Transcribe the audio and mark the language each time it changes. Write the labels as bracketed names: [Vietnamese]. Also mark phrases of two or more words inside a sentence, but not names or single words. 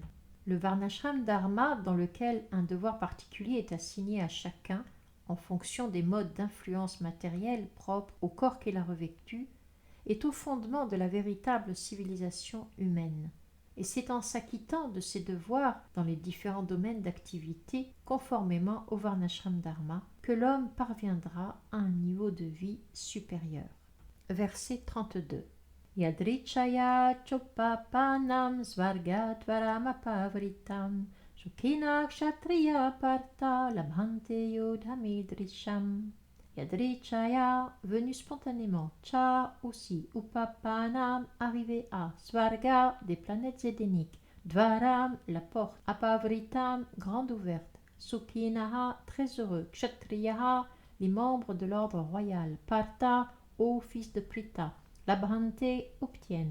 [French] Le [Sanskrit] varnashram dharma, [French] dans lequel un devoir particulier est assigné à chacun en fonction des modes d'influence matérielle propres au corps qu'il a revêtu, est au fondement de la véritable civilisation humaine. Et c'est en s'acquittant de ses devoirs dans les différents domaines d'activité, conformément au [Sanskrit] varnashram dharma, [French] que l'homme parviendra à un niveau de vie supérieur. Verset 32. [Sanskrit] Yadrichaya chopapanam svargatvaramapavritam Shukina kshatriya parta labhante yodhamidrisham Yadrichaya, [French] venu spontanément. Cha aussi. Upapanam, arrivé à. Svarga, des planètes édéniques. Dvaram, la porte. Apavritam, grande ouverte. Sukhinaha, très heureux. Kshatriyaha, les membres de l'ordre royal. Partha, ô fils de Pritha. Labhrante, obtiennent.